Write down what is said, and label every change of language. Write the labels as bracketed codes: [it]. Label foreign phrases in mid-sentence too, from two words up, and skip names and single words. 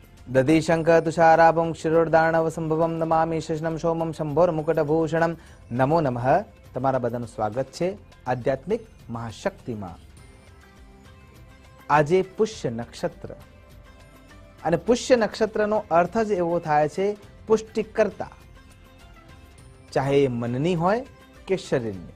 [sa] दधिशंख तुषाराभं क्षीरोदार्णव संभवम नमामि शशनम सोमम शंभोर मुकुटभूषणम। नमो नमः। [gu] તમારા બધાનું સ્વાગત છે આધ્યાત્મિક મહાશક્તિમાં। આજે પુષ્ય નક્ષત્ર અને પુષ્ય નક્ષત્રનો અર્થ જ એવો થાય છે પુષ્ટિકર્તા, ચાહે એ મનની હોય કે શરીરની।